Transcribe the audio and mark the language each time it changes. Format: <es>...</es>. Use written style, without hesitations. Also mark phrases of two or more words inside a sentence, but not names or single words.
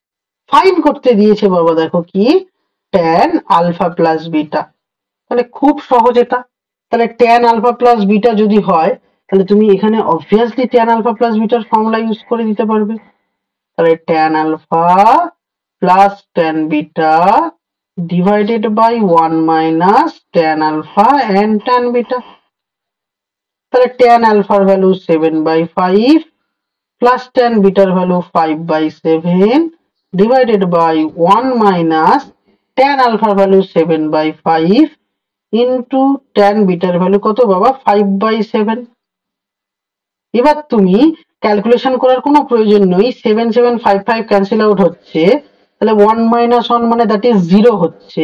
<bn>ফাইন করতে দিয়েছে বাবা, দেখো কি</bn> <en>tan alpha plus beta.</en> <bn>তাহলে খুব সহজ এটা। তাহলে</bn> <en>tan alpha plus beta</en> <bn>যদি হয়, তাহলে তুমি এখানে অবভিয়াসলি tan আলফা প্লাস বিটার ফর্মুলা ইউজ করে দিতে পারবে।</bn> <en>তাহলে tan alpha plus tan beta divided by 1 minus tan alpha and tan beta। তাহলে tan alpha value 7/5 plus tan beta value 5/7 divided by 1 minus tan alpha value 7/5 into tan beta value</en> <bn>কত বাবা</bn> <en>5/7।</en> <bn>এবার তুমি ক্যালকুলেশন করার কোনো প্রয়োজন নেই, 7 7 5 5</bn> <en>cancel out</en> <bn>হচ্ছে, তাহলে</bn> <en>1 minus 1</en> <bn>মানে</bn> <en>that is 0</en> <bn>হচ্ছে।</bn>